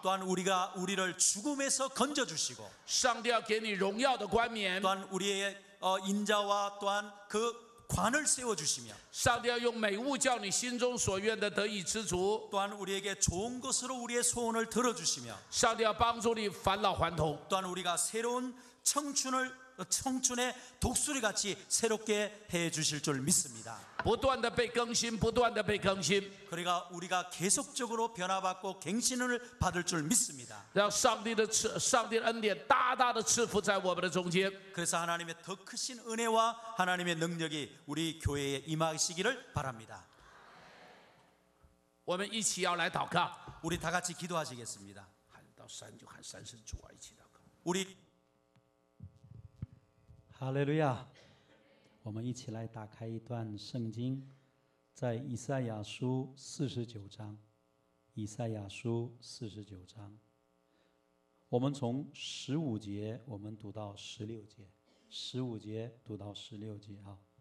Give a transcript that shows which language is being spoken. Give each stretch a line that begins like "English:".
Korean: 또한 우리를 죽음에서 건져 주시고
Chinese: 上帝要给你荣耀的冠冕，
Korean: 또한 우리의 인자와 또한 그 관을 세워주시며
Chinese: 上帝要用美物叫你心中所愿的得以知足，
Korean: 또한 우리에게 좋은 것으로 우리의 소원을 들어주시며
Chinese: 上帝要帮助你返老还童。
Korean: 또한 우리가 새로운 청춘의 독수리 같이 새롭게 해 주실 줄 믿습니다.
Chinese: 不断的被更新，不断的被更新，
Korean: 그러니까 우리가 계속적으로 변화받고 갱신을 받을 줄 믿습니다.
Chinese: 让上帝的恩典大大的赐福在我们的中间。
Korean: 그래서 하나님의 더 크신 은혜와 하나님의 능력이 우리 교회에 임하시기를 바랍니다.
Chinese: 我们一起要来祷告，
Korean: 우리 다 같이 기도하시겠습니다.
Chinese: 喊到三就喊三声主啊，一起祷告。
Korean: 우리
Chinese: 哈利路亚！我们一起来打开一段圣经，在以赛亚书49章。以赛亚书49章，我们从15节我们读到16节，15节读到16节啊。